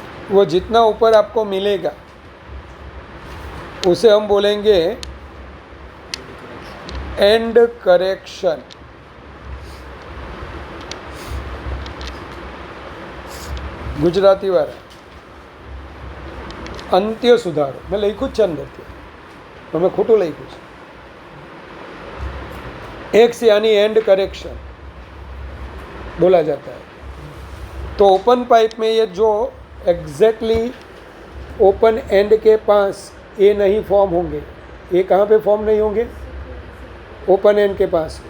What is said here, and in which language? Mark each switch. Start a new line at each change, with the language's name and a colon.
Hindi: वो जितना ऊपर आपको मिलेगा उसे हम बोलेंगे एंड करेक्शन. गुजराती वाला अंत्य सुधारो.
Gujarati: मैं लख्યું જ છે અંદરથી, પણ મેં ખોટું લખ્યું છે.
Hindi: एक्स यानी एंड करेक्शन बोला जाता है. तो ओपन पाइप में ये जो एग्जैक्टली ओपन एंड के पास ये नहीं फॉर्म होंगे. ये कहाँ पे फॉर्म नहीं होंगे? ओपन एंड के पास.